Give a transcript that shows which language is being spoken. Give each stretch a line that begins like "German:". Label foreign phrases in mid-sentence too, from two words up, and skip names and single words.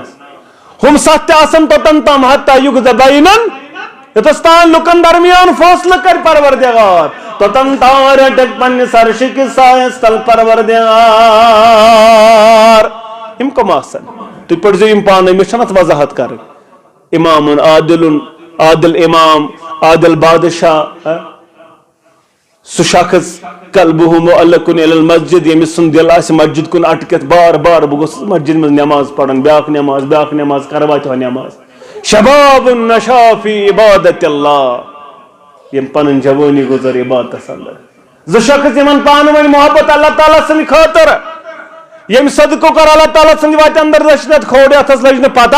Kashmiri: ہم 7 تہِ آسن توٚتن تام
Arabic: حتیٰ یُغض بینن،
Kashmiri: یوٚتس تام لُکن درمیان فٲصلہٕ کرِ پروردگار، توٚتن تام رٹکھ پننِس عرش کِس سایس تل پروردگار. یم کم آسن تُہۍ پٔرزیو یم پانے، مےٚ چھنہٕ اتھ وضاحت کرٕنۍ. امام عادل، عادل امام، عادل بادشاہ، سُہ شخص
Arabic: قلبہ معلق الی المسجد،
Kashmiri: ییٚمِس سُنٛد دل آسہِ مسجد کُن اٹکِتھ بار بار بہ گوٚژھُس مسجد منٛز نٮ۪ماز پرن، بیاکھ نٮ۪ماز کرواتہِ ہو نٮ۪ماز.
Arabic: شباب نشا فی عبادت اللہ،
Kashmiri: یم پنن جوانی گزر عبادتس اندر. 2 شخص یمن پانہٕ ؤنۍ محبت اللہ تعالیٰ سٕنٛدِ خٲطرٕ، یم صدقہٕ کوٚر اللہ تعالیٰ سٕنٛدِ وتہِ اندر دٔچھنتھ کھوڑ، اتھس لٔج نہٕ پتہ.